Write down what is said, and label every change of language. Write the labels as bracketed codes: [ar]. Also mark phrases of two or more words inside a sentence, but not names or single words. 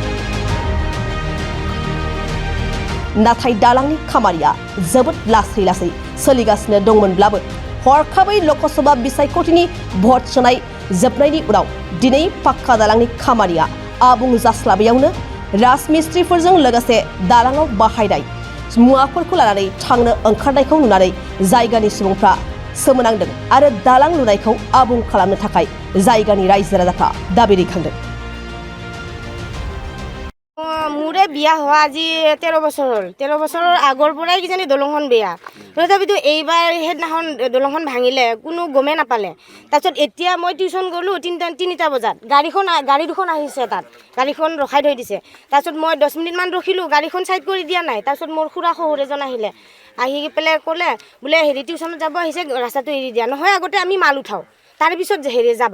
[brx] नाथाय दालांनि खामानिया जोबोद लासै लासै सोलिगासिनो दंमोनब्लाबो हरखाबै लोकसभा बिसायख'थिनि भट सोनाय जोबनायनि उनाव दिनै पाक्का दालांनि खामानिया आबुं जास्लाबैयावनो राजमिस्ट्रिफोरजों लोगोसे दालाङाव बाहायनाय मुवाफोरखौ लानानै थांनो ओंखारनायखौ नुनानै जायगानि सुबुंफ्रा सोमोनांदों आरो दालां लुनायखौ आबुं खालामनो थाखाय जायगानि रायजो राजाफ्रा दाबि दैखांदों। [as] মোৰে বিয়া হোৱা আজি 13 বছৰ হ'ল। 13 বছৰৰ আগৰ পৰাই কিজানি দলংখন বেয়া, তথাপিতো এইবাৰ সেইদিনাখন দলংখন ভাঙিলে কোনো গমে নাপালে। তাৰপিছত এতিয়া মই টিউশ্যন গ'লোঁ 3টা বজাত, গাড়ী দুখন আহিছে, তাত গাড়ীখন ৰখাই থৈ দিছে। তাৰপিছত মই 10 মিনিটমান ৰখিলোঁ, গাড়ীখন ছাইড কৰি দিয়া নাই। তাৰপিছত মোৰ খুৰা শহুৰ এজন আহিলে, আহি পেলাই ক'লে বোলে টিউশ্যনত যাব আহিছে, ৰাস্তাটো এৰি দিয়া নহয়, আগতে আমি মাল উঠাওঁ, তার পিছত যাবা।